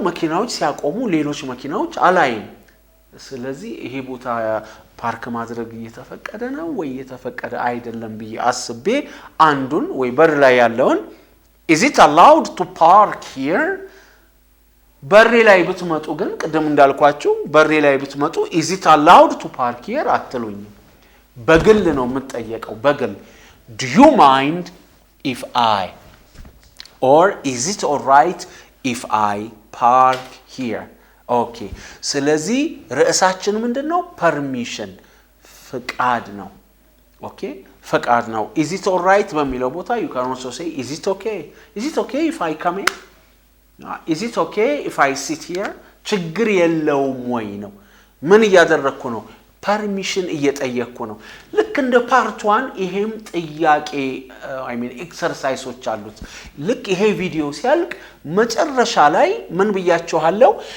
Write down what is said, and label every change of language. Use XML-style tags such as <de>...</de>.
<am>መኪናዎች ሲያቆሙ ሌሎች መኪናዎች አላይም። ስለዚህ ይሄ ቦታ ፓርክ ማድረግ እየተፈቀደ ነው ወይ እየተፈቀደ አይደለም ብዬ አስቤ አንዱን ወይ በር ላይ ያለውን</am> <en>is it allowed to park here?</en> <am>በሬ ላይ ብትመጡ ግን ቅድም እንዳልኳችሁ በሬ ላይ ብትመጡ</am> <en>is it allowed to park here</en> <am>አትሉኝም። በግል ነው የምትጠየቀው፣ በግል</am> <en>do you mind if I or is it all right if I park here?</en> <am>ኦኬ ስለዚህ ርዕሳችን ምንድነው? ፐርሚሽን ፍቃድ ነው። ኦኬ ፍቃድ ነው።</am> <en>is it all right</en> <am>በሚለው ቦታ</am> <en>you can also say is it okay? is it okay if I come in? is it okay if I sit here?</en> <am>ችግር የለውም ወይ ነው። ምን እያደረኩ ነው? ፐርሚሽን እየጠየቅኩ ነው። ልክ እንደ ፓርት 1 ይሄም ጥያቄ ኤክሰርሳይሶች አሉት። ልክ ይሄ ቪዲዮ ሲያልቅ መጨረሻ ላይ ምን ብያችኋለሁ?</am>